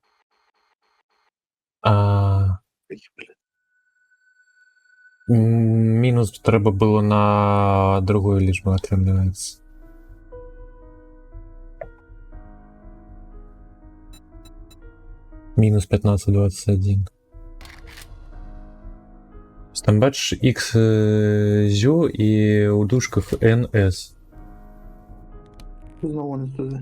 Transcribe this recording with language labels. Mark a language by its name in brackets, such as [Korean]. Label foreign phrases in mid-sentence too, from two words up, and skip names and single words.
[Belarusian] Мінус треба було на другую лічбу, атрымліваецца. Мінус 1521. [Ukrainian] Там бачиш X зю і у дужках NS. Знову не туди.